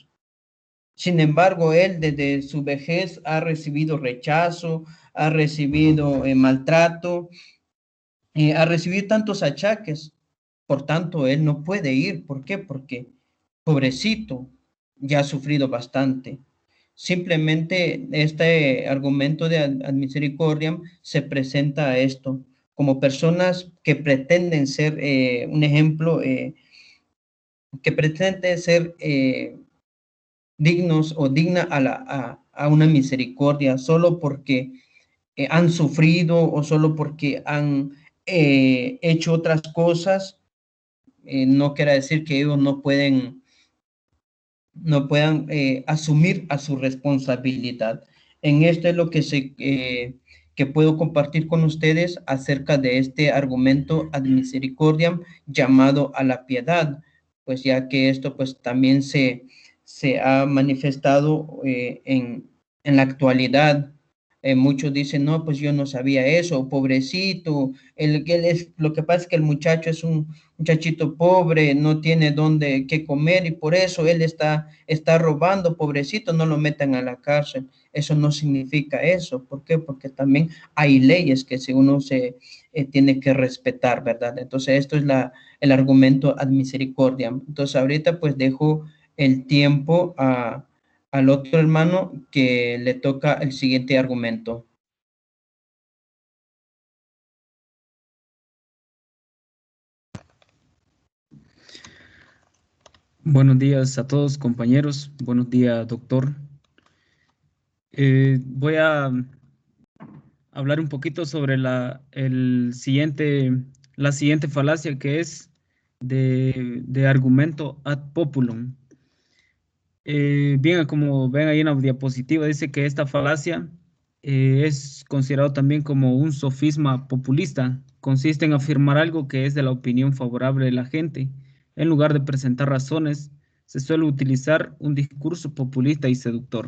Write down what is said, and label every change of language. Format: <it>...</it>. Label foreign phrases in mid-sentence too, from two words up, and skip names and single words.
<es>Sin embargo, él desde su vejez ha recibido rechazo, ha recibido maltrato, ha recibido tantos achaques. Por tanto, él no puede ir. ¿Por qué? Porque, pobrecito, ya ha sufrido bastante. Simplemente este argumento de</es> <la>ad misericordiam</la> <es>se presenta a esto, como personas que pretenden ser un ejemplo, que pretenden ser dignos o digna a una misericordia, solo porque han sufrido o solo porque han hecho otras cosas, no quiere decir que ellos no puedan asumir a su responsabilidad. En esto es lo que puedo compartir con ustedes acerca de este argumento</es> <la>ad misericordiam</la> <es>llamado a la piedad, pues ya que esto pues también se ha manifestado en la actualidad. Muchos dicen, no, pues yo no sabía eso, pobrecito, lo que pasa es que el muchacho es un muchachito pobre, no tiene dónde qué comer y por eso él está robando, pobrecito, no lo metan a la cárcel. Eso no significa eso. ¿Por qué? Porque también hay leyes que si uno se tiene que respetar, ¿verdad? Entonces, esto es el argumento</es> <la>ad misericordiam.</la> <es>Entonces, ahorita pues dejo el tiempo al otro hermano que le toca el siguiente argumento. Buenos días a todos, compañeros. Buenos días, doctor. Voy a hablar un poquito sobre la siguiente falacia, que es de argumento</es> <la>ad populum.</la> <es>Bien, como ven ahí en la diapositiva, dice que esta falacia es considerado también como un sofisma populista. Consiste en afirmar algo que es de la opinión favorable de la gente. En lugar de presentar razones, se suele utilizar un discurso populista y seductor.</es>